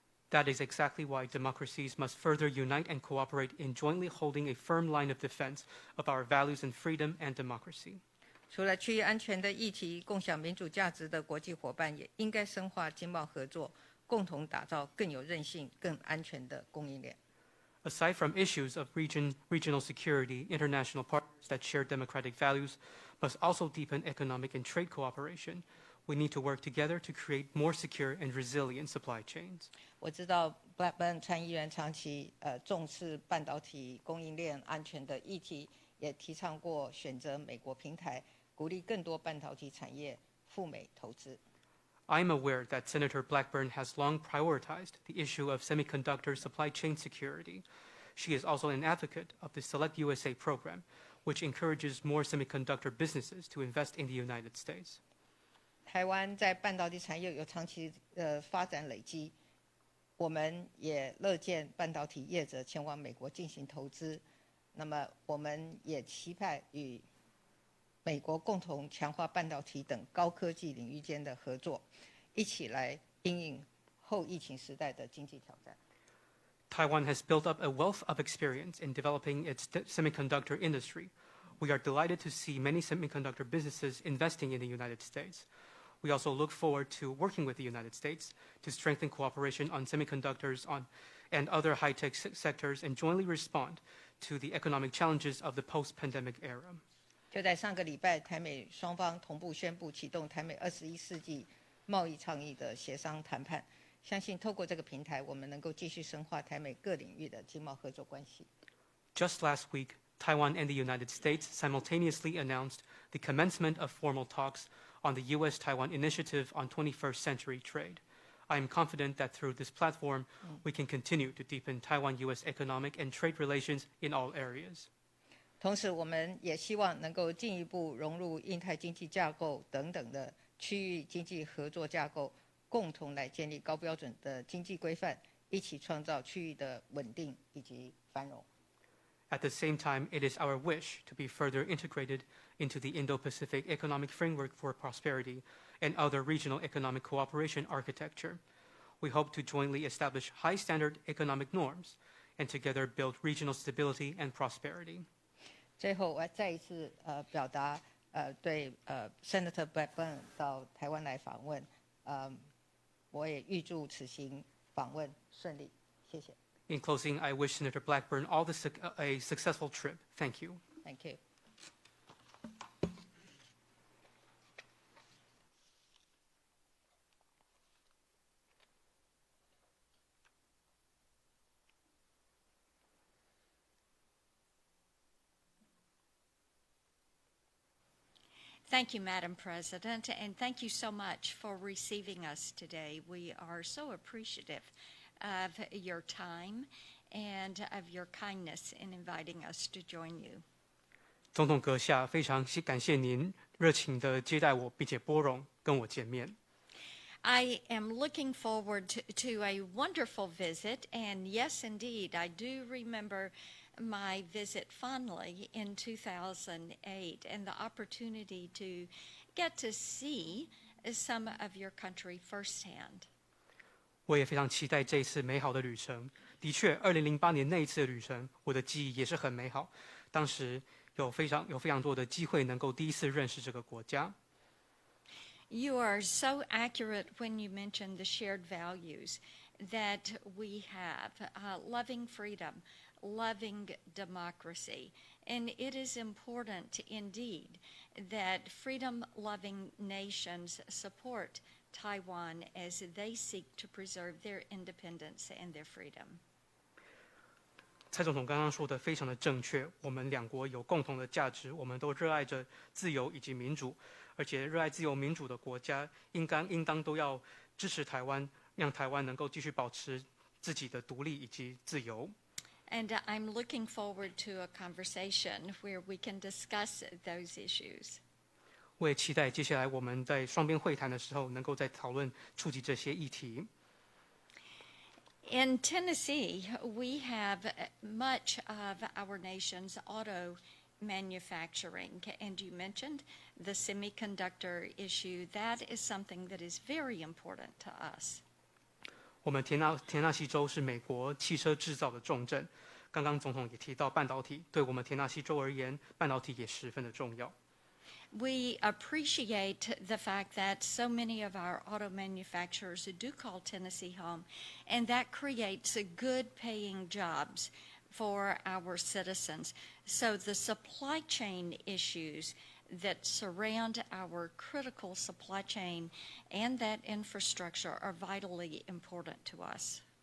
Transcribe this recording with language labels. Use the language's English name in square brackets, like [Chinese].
[English] That is exactly why democracies must further unite and cooperate in jointly holding a firm line of defense of our values and freedom and democracy. [Chinese] 除了区域安全的议题，共享民主价值的国际伙伴也应该深化经贸合作，共同打造更有韧性、更安全的供应链。 [English] Aside from issues of regional security, international partners that share democratic values must also deepen economic and trade cooperation. We need to work together to create more secure and resilient supply chains. [Chinese] 我知道 Blackburn 参议员长期重视半导体供应链安全的议题，也提倡过选择美国平台，鼓励更多半导体产业赴美投资。 [English] I am aware that Senator Blackburn has long prioritized the issue of semiconductor supply chain security. She is also an advocate of the Select USA program, which encourages more semiconductor businesses to invest in the United States. [Chinese] 台湾在半导体产业有长期的发展累积，我们也乐见半导体业者前往美国进行投资。那么，我们也期盼与美国共同强化半导体等高科技领域间的合作，一起来因应后疫情时代的经济挑战。 [English] Taiwan has built up a wealth of experience in developing its semiconductor industry. We are delighted to see many semiconductor businesses investing in the United States. We also look forward to working with the United States to strengthen cooperation on semiconductors and other high-tech sectors and jointly respond to the economic challenges of the post-pandemic era. [Chinese] 就在上个礼拜，台美双方同步宣布启动台美21世纪贸易倡议的协商谈判。相信透过这个平台，我们能够继续深化台美各领域的经贸合作关系。 [English] Just last week, Taiwan and the United States simultaneously announced the commencement of formal talks on the U.S.-Taiwan Initiative on 21st Century Trade. I am confident that through this platform, we can continue to deepen Taiwan-U.S. economic and trade relations in all areas. [Chinese] 同时，我们也希望能够进一步融入印太经济架构等等的区域经济合作架构，共同来建立高标准的经济规范，一起创造区域的稳定以及繁荣。 [English] At the same time, it is our wish to be further integrated into the Indo-Pacific Economic Framework for Prosperity and other regional economic cooperation architecture. We hope to jointly establish high-standard economic norms and together build regional stability and prosperity. [Chinese] 最后，我再一次表达对Senator Blackburn 到台湾来访问，我也预祝此行访问顺利，谢谢。 [English] In closing, I wish Senator Blackburn a successful trip. Thank you. Thank you. Thank you, Madam President, and thank you so much for receiving us today. We are so appreciative of your time and of your kindness in inviting us to join you. [Chinese] 总统阁下，非常感谢您热情地接待我，并且拨冗跟我见面。 [English] I am looking forward to a wonderful visit, and yes, indeed, I do remember my visit fondly in 2008 and the opportunity to get to see some of your country firsthand. [Chinese] 我也非常期待这一次美好的旅程。的确，2008年那一次的旅程，我的记忆也是很美好。当时有非常多的机会能够第一次认识这个国家。 [English] You are so accurate when you mention the shared values that we have, loving freedom, loving democracy. And it is important indeed that freedom-loving nations support Taiwan as they seek to preserve their independence and their freedom. [Chinese] 蔡总统刚刚说的非常的正确，我们两国有共同的价值，我们都热爱着自由以及民主，而且热爱自由民主的国家应当都要支持台湾，让台湾能够继续保持自己的独立以及自由。 [English] And I'm looking forward to a conversation where we can discuss those issues. [Chinese] 我也期待接下来我们在双边会谈的时候，能够再讨论触及这些议题。 [English] In Tennessee, we have much of our nation's auto manufacturing, and you mentioned the semiconductor issue. That is something that is very important to us. [Chinese] 我们田纳西州是美国汽车制造的重镇，刚刚总统也提到半导体，对我们田纳西州而言，半导体也十分的重要。 [English] We appreciate the fact that so many of our auto manufacturers do call Tennessee home, and that creates good paying jobs for our citizens. So the supply chain issues that surround our critical supply chain and that infrastructure are vitally important to us.